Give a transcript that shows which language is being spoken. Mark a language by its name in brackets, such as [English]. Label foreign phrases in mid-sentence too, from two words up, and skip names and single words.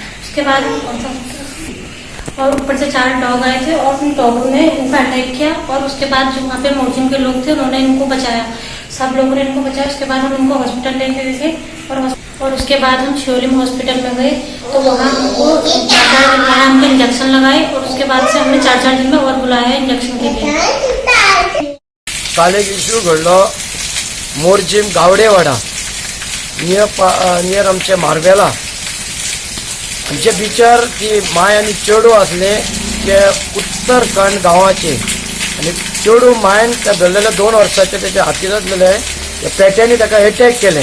[Hindi] उसके बाद और ऊपर से 4 डॉग आए थे और उन डॉगों ने इन पर अटैक किया और उसके बाद जो वहाँ पे मोर्चिंग के लोग थे उन्होंने इनको बचाया, सब लोगों ने इनको बचाया। उसके बाद हम इनको हॉस्पिटल लेके गए और उसके बाद हम शिवलिंग हॉस्पिटल में गए तो वहाँ हमको 4 दिन वहाँ हमको इंजेक्शन लगाए और उसके बाद से हमने 4 दिन में और बुलाया इंजेक्शन के लिए। [Konkani] काल एक इश्यू घडलो मोरजीम गावडेवाडा नियर आमचे मार्बेला. आमचे बिचार ती माय आनी चेडू असले ते उत्तरखंड गांवाचे आनी चेडू मायन ते धरलेले 2 वर्साचे त्याचे हाती जातलेले त्या पेट्यांनी ताका अटॅक केले.